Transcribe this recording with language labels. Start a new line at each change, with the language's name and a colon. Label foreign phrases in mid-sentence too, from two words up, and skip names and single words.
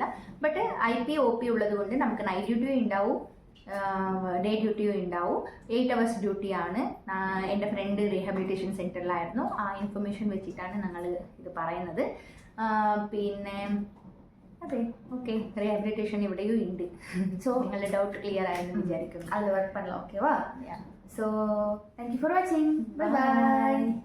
Malayalam: ബട്ട് IP OP ഉള്ളത് കൊണ്ട് നമുക്ക്
English: night dutyum
Malayalam: ഉണ്ടാവും,
English: day dutyum
Malayalam: ഉണ്ടാവും. 8 hours ഡ്യൂട്ടിയാണ്. എൻ്റെ ഫ്രണ്ട്
English: rehabilitation centerilaayirunnu.
Malayalam: ആ ഇൻഫർമേഷൻ വെച്ചിട്ടാണ് ഞങ്ങൾ ഇത് പറയുന്നത്. പിന്നെ അതെ, ഓക്കെ, റീഹാബിലിറ്റേഷൻ ഇവിടെയും ഉണ്ട്. സോ നിങ്ങളുടെ
English: doubt clear
Malayalam: ആയെന്ന് വിചാരിക്കുന്നു.
Tamil: அதில் ஒர்க் பண்ணலாம். ஓகேவா?
English: so thank you for watching. bye bye.